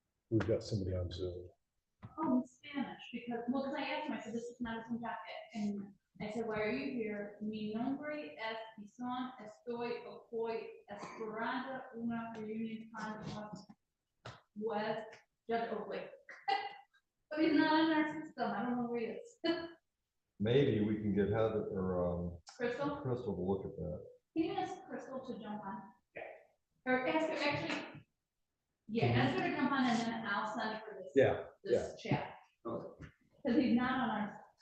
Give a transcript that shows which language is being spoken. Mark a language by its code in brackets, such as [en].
[en] We've got somebody on Zoom. Oh, in Spanish, because, well, because I asked him, I said, this is not a Zoom jacket, and I said, why are you here? [es] Mi nombre es Bison, estoy esperando una reunión con West Judge Oakley. [en] But he's not in our system. I don't know where he is. Maybe we can get Heather or Crystal? Crystal to look at that. Can you ask Crystal to jump on? Or ask her, actually, yeah, ask her to jump on and then I'll send her this. Yeah, This chat. Because he's not on our,